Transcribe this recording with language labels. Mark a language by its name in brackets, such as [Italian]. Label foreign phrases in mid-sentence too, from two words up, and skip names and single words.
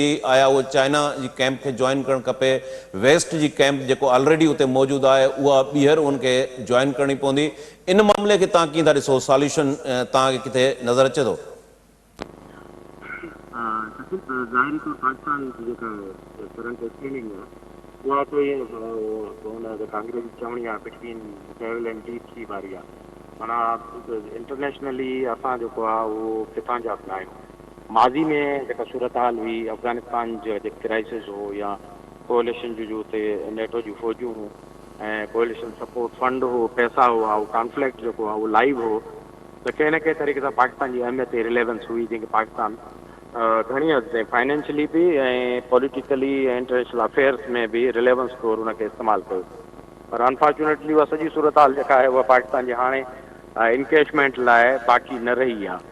[Sindhi] आया उहो चाइना जी कैंप खे जॉइन करणु खपे, वेस्ट जी कैंप जेको ऑलरेडी उते मौजूदु आहे उहा ॿीहर उनखे जॉइन करणी पवंदी? इन मामले खे तव्हां कीअं था ॾिसो? सॉल्यूशन तव्हांखे किथे नज़र अचे थो? ज़ाहिरी तौर पाकिस्तान जी जेका [English] current standing [Sindhi] आहे उहा तो ये अंग्रेजी चवणी आहे [English] between devil and deep sea [Sindhi] वारी आहे। माना इंटरनेशनली असां जेको आहे उहो किथां जा बि आहियूं। माज़ी में जेका सूरत हाल हुई अफ़गानिस्तान जो जेको क्राइसिस हो या कोalition जो थे नेटो जी फौजूं हुयूं ऐं [English] coalition support fund [Sindhi] हो, पैसा हुआ, वो कॉन्फ्लिक्ट जो हुआ वो लाइव हो, त कंहिं न कंहिं तरीक़े सां पाकिस्तान जी अहमियत रिलेवेंस हुई, जंहिंखे पाकिस्तान घणी हद ताईं फाइनेंशियली बि ऐं पॉलिटिकली ऐं [English] international affairs [Sindhi] में बि रिलेवेंस तौरु उनखे इस्तेमालु कयो। पर अनफॉर्चुनेटली उहा सॼी सूरत हाल जेका आहे उहा पाकिस्तान जे हाणे इनकेशमेंट लाइ बाक़ी न रही आहे।